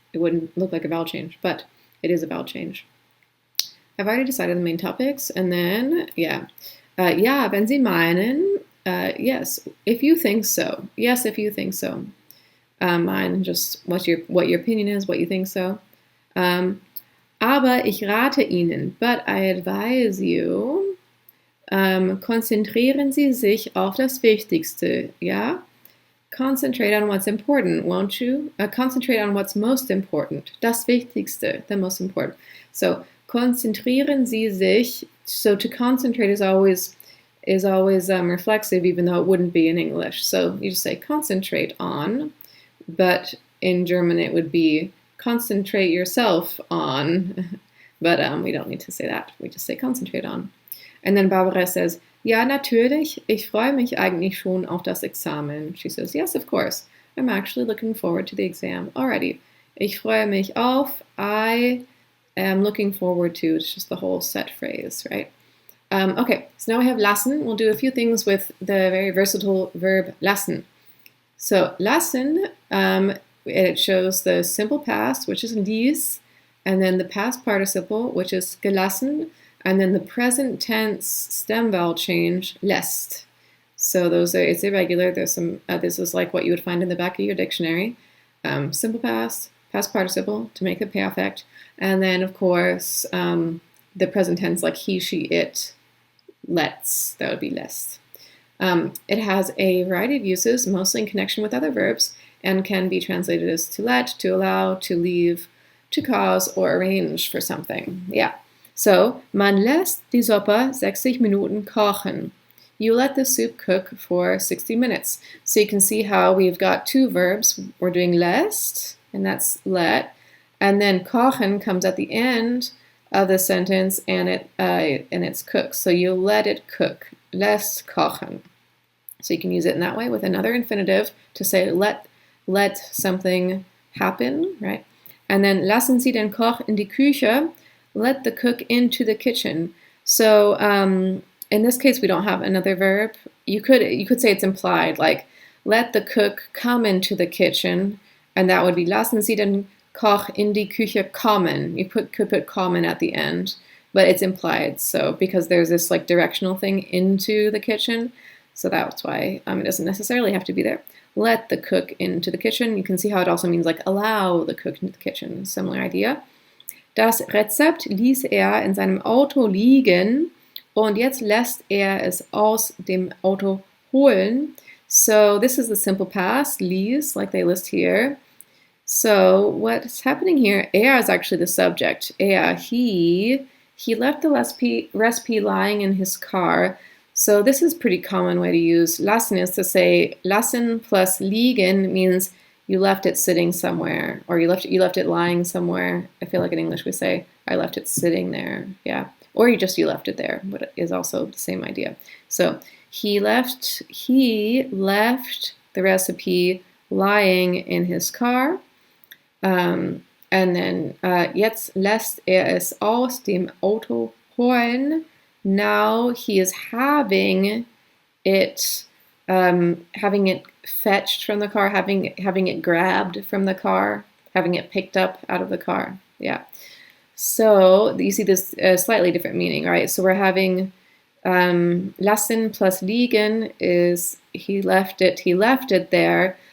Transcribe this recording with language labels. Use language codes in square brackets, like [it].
[en] It wouldn't look like a vowel change, but it is a vowel change. I've already decided the main topics, and then [de] ja, wenn Sie meinen, [en] yes, if you think so. Yes, if you think so. Mine, just what your opinion is, what you think so. [de] Aber ich rate Ihnen, [en] but I advise you, [de] konzentrieren Sie sich auf das Wichtigste, ja? [en] Concentrate on what's important, won't you? Concentrate on what's most important. [de] Das Wichtigste, [en] the most important. [de] So, konzentrieren Sie sich. [en] So to concentrate is always reflexive, even though it wouldn't be in English. So you just say concentrate on, but in German it would be concentrate yourself on. But we don't need to say that. We just say concentrate on. And then Barbara says, [de] ja, natürlich, ich freue mich eigentlich schon auf das Examen. [en] She says, yes, of course. I'm actually looking forward to the exam already. [de] Ich freue mich auf, [en] I am looking forward to. It's just the whole set phrase, right? Okay, so now we have lassen. We'll do a few things with the very versatile verb lassen. So lassen, it shows the simple past, which is ließ, and then the past participle, which is gelassen, and then the present tense stem vowel change, lässt. So it's irregular. There's some, this is like what you would find in the back of your dictionary. Simple past, past participle to make the perfect, and then of course the present tense like he, she, it, lets. That would be lässt. It has a variety of uses, mostly in connection with other verbs, and can be translated as to let, to allow, to leave, to cause, or arrange for something. Yeah. [de] So, man lässt die Suppe 60 Minuten kochen. [en] You let the soup cook for 60 minutes. So you can see how we've got two verbs. We're doing lässt, and that's let, And then kochen comes at the end of the sentence, and it's cooked. So you let it cook. Lässt kochen. So you can use it in that way with another infinitive to say let something happen, right? And then [de] lassen Sie den Koch in die Küche. [en] Let the cook into the kitchen. So in this case, we don't have another verb. You could say it's implied, like let the cook come into the kitchen, and that would be [de] lassen Sie den Koch in die Küche kommen. [en] You could put kommen at the end, but it's implied. So because there's this like directional thing into the kitchen, so that's why it doesn't necessarily have to be there. Let the cook into the kitchen. You can see how it also means like allow the cook into the kitchen. Similar idea. [de] Das Rezept ließ in seinem Auto liegen und jetzt lässt es aus dem Auto holen. [en] So this is the simple past, ließ, like they list here. So what's happening here, is actually the subject. He left the recipe lying in his car. So this is a pretty common way to use lassen is to say lassen plus liegen means you left it sitting somewhere, or you left it lying somewhere. I feel like in English we say I left it sitting there, yeah. Or you left it there, but it is also the same idea. So he left the recipe lying in his car. And then [de] jetzt lässt es aus dem Auto holen. [en] Now he is having it fetched from the car, having it grabbed from the car, having it picked up out of the car. Yeah. So you see this slightly different meaning, right? So we're having lassen plus liegen is he left it there.